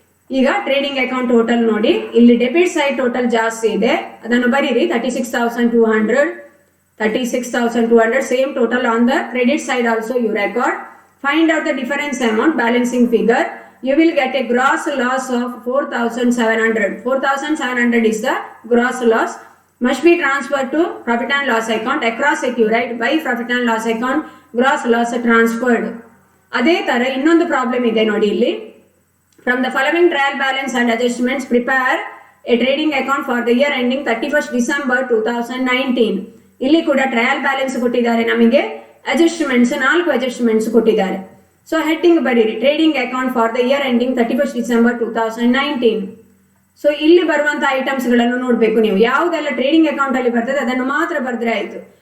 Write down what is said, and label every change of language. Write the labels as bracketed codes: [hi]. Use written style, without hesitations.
[kn] ಈಗ trading account total ನೋಡಿ, ಇಲ್ಲಿ ಡೆಬಿಟ್ ಸೈಡ್ ಟೋಟಲ್ ಜಾಸ್ತಿ ಇದೆ, ಅದನ್ನು ಬರೀರಿ 36,200, 36,200 [en] Same total on the credit side also you record. Find out the difference amount balancing figure, you will get a gross loss of 4,700. 4,700 is the gross loss, must be transferred to profit and loss account. Across it you write by profit and loss account gross loss transferred. [kn] ಅದೇ ತರ ಇನ್ನೊಂದು problem ಇದೆ ನೋಡಿ ಇಲ್ಲಿ. [en] From the following trial balance and adjustments prepare a trading account for the year ending 31st December 2019. [kn] ಇಲ್ಲಿ ಕೂಡ trial balance ಕೊಟ್ಟಿದ್ದಾರೆ ನಮಗೆ, ಅಡ್ಜಸ್ಟ್ಮೆಂಟ್ಸ್ 4 ಅಡ್ಜಸ್ಟ್ಮೆಂಟ್ಸ್ ಕೊಟ್ಟಿದ್ದಾರೆ. [en] So heading ಬರೀರಿ trading account for the year ending 31st December 2019. [kn] So ಇಲ್ಲಿ ಬರುವಂತಹ items ಗಳನ್ನು ನೋಡಬೇಕು ನೀವು, ಯಾವುದೆಲ್ಲ ಟ್ರೇಡಿಂಗ್ ಅಕೌಂಟ್ ಅಲ್ಲಿ ಬರ್ತದೆ ಅದನ್ನು ಮಾತ್ರ ಬರೆದ್ರೆ ಆಯ್ತು.